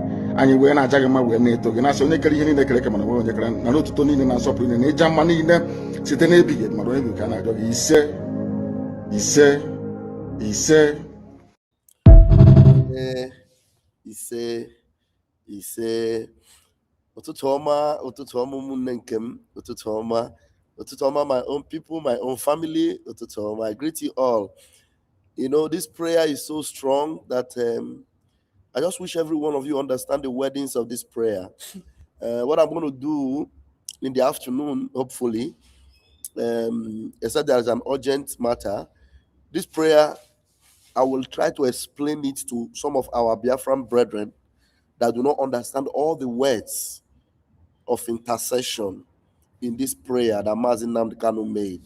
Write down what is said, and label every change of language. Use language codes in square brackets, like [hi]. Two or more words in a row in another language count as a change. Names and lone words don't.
[ig] Anyị wee na-aja gị mma wee na-eto gị, na-asị onye kere ihe niile kere eke mana onwe onye kere, na n'otuto niile na nsọpụrụ niile na ịja mma niile site n'ebighị ebi mara onye gị ka a na-arịọ gị. Ise ise ise ise ise. Ụtụtụ ọma, ụtụtụ ọma ụmụnne nke m, ụtụtụ ọma, ụtụtụ ọma [en] my own people, my own family, [ig] ụtụtụ ọma. [en] I greet you all. You know, this prayer is so strong that I just wish every one of you understand the wordings of this prayer. What I'm going to do in the afternoon, hopefully, except there is an urgent matter, this prayer, I will try to explain it to some of our Biafran brethren that do not understand all the words of intercession in this prayer that Mazi Nnamdi Kanu made.